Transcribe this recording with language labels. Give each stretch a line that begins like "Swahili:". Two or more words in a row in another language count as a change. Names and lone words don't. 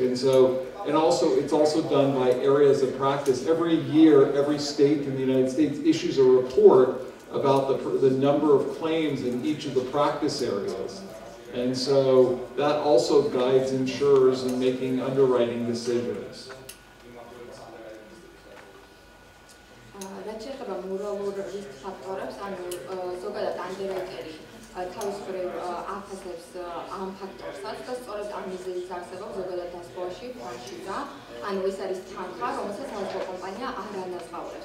English: And so, it's also done by areas of practice. Every year, every state in the United States issues a report about the number of claims in each of the practice areas. And so that also guides insurers in making underwriting decisions.
Georgian: რაც შეეხება მორალურ რისკ ფაქტორებს, ანუ ზოგადად ანდერრაიტერი თავისუფლად აფასებს ამ ფაქტორსაც და სწორედ ამ მიზეზით არსებობს ზოგადად დასწრებაში ფრანშიზა, ანუ ეს არის თანხა, რომელსაც საავადმყოფო კომპანია არ ანაზღაურებს.